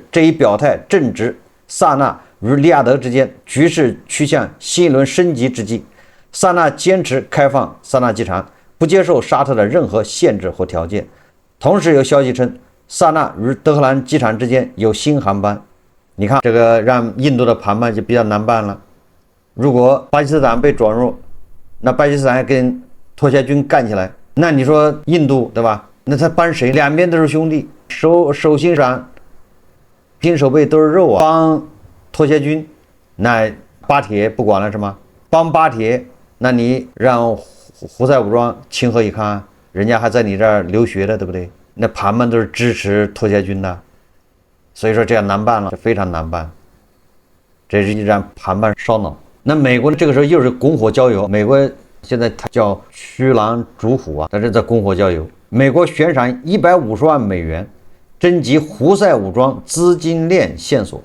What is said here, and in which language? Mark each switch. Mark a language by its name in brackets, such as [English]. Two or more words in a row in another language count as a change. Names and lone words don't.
[Chinese] 這一表態正值薩納與利雅得之間局勢趨向新一輪升級之際。薩納堅持開放薩納機場，不接受沙特的任何限制或條件。同時有消息稱，薩納與德黑蘭機場之間有新航班。你看，這個讓印度的談判就比較難辦了。如果巴基斯坦被转入，那巴基斯坦跟托協軍幹起來，那你說印度对吧？那他幫誰？兩邊都是兄弟，手心上拼手背都是肉啊。幫托協軍，那巴鐵不管了是嗎？幫巴鐵，那你讓胡塞武裝情何以堪？人家還在你這兒流血的，对不对？那盘们都是支持托協軍的，所以說這樣難辦了，非常難辦。這是一場談判燒腦。那美國呢？這個時候又是拱火澆油。美國現在它叫驅狼逐虎啊，但是在拱火澆油。美國悬賞150萬美元，徵集胡塞武裝資金鏈線索。